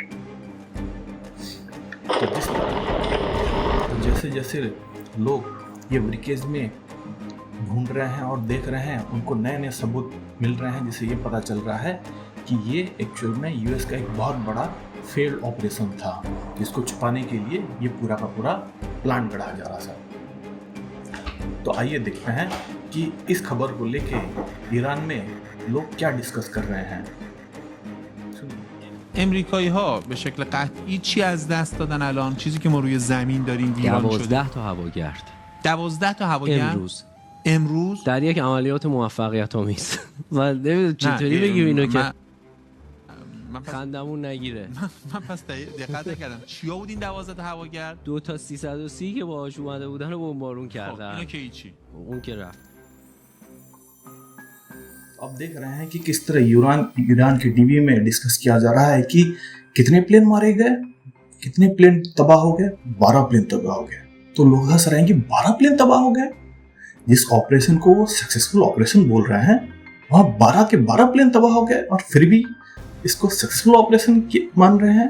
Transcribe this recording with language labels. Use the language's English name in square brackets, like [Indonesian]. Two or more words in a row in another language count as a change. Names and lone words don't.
[Hindi] तो जैसे जैसे लोग ये ब्रिकेज में ढूंढ रहे हैं और देख रहे हैं, उनको नए नए सबूत मिल रहे हैं, जिससे ये पता चल रहा है कि ये एक्चुअल में यूएस का एक बहुत बड़ा [English] failed operation [Hindi] था, जिसको छुपाने के लिए ये पूरा का पूरा प्लान गढ़ा जा रहा था। तो आइए देखते हैं कि इस खबर को लेके ईरान में लोग क्या डिस्कस कर रहे हैं। [Persian] امریکایی ها به شکل قطعی چی از دست دادن الان؟ چیزی که ما روی زمین داریم ویران شده. 12 تا هواگرد. 12 تا هواگرد امروز در یک عملیات موفقیت آمیز. و نمیدونم چطوری بگیم اینو که خندمون نگیره. من پس دقت نکردم. چیا بود این 12 تا هواگرد؟ 2 تا 330 که باهاش اومده بودن رو بمبارون خب کردن. اینا که هیچی. اون که رفت. [Hindi] अब देख रहे हैं कि किस तरह ईरान के टीवी में डिस्कस किया जा रहा है कि कितने प्लेन मारे गए, कितने प्लेन तबाह हो गए। 12 प्लेन तबाह हो गए। तो लोग हंस रहे हैं कि 12 प्लेन तबाह हो गए। जिस ऑपरेशन को वो [English] successful operation [Hindi] बोल रहे हैं वहां 12 के 12 प्लेन तबाह हो गए और फिर भी इसको [English] successful operation [Hindi] मान रहे हैं।